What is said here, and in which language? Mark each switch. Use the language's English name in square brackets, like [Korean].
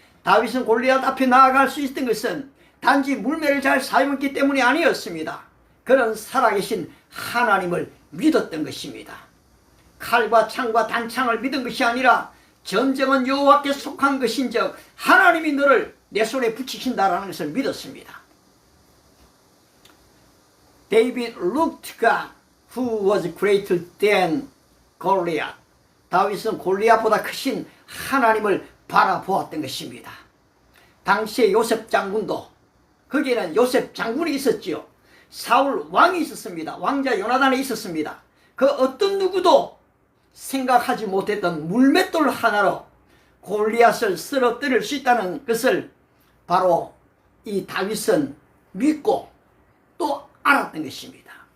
[Korean] 다윗은 골리앗 앞에 나아갈 수 있었던 것은 단지 물매를 잘 사용했기 때문이 아니었습니다. 그는 살아계신 하나님을 믿었던 것입니다. 칼과 창과 단창을 믿은 것이 아니라 전쟁은 여호와께 속한 것인즉 하나님이 너를 내 손에 붙이신다라는 것을 믿었습니다. [English] David looked God who was greater than Goliath. [Korean] 다윗은 골리앗보다 크신 하나님을 바라보았던 것입니다. 당시에 요셉 장군도 거기에는 요셉 장군이 있었지요. 사울 왕이 있었습니다. 왕자 요나단이 있었습니다. 그 어떤 누구도 생각하지 못했던 물맷돌 하나로 골리앗을 쓰러뜨릴 수 있다는 것을 바로 이 다윗은 믿고 또 알았던 것입니다.